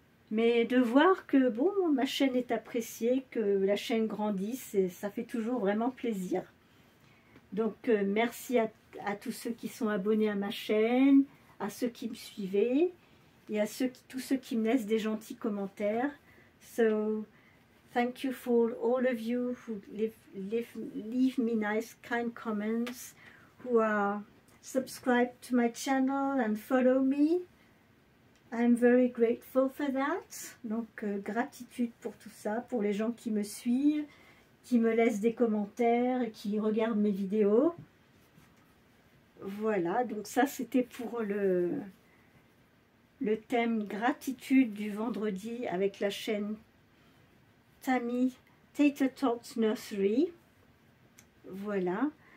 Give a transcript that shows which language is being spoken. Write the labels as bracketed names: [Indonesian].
[French] Mais de voir que bon, ma chaîne est appréciée, que la chaîne grandit, ça fait toujours vraiment plaisir. Donc merci à tous ceux qui sont abonnés à ma chaîne, à ceux qui me suivaient et à tous ceux qui me laissent des gentils commentaires. [English] So thank you for all of you who leave me nice kind comments, who are subscribed to my channel and follow me. I'm very grateful for that. [French] Donc gratitude pour tout ça, pour les gens qui me suivent, qui me laissent des commentaires et qui regardent mes vidéos. Voilà, donc ça c'était pour le thème gratitude du vendredi avec la chaîne Tammy Tater Tots Nursery. Voilà.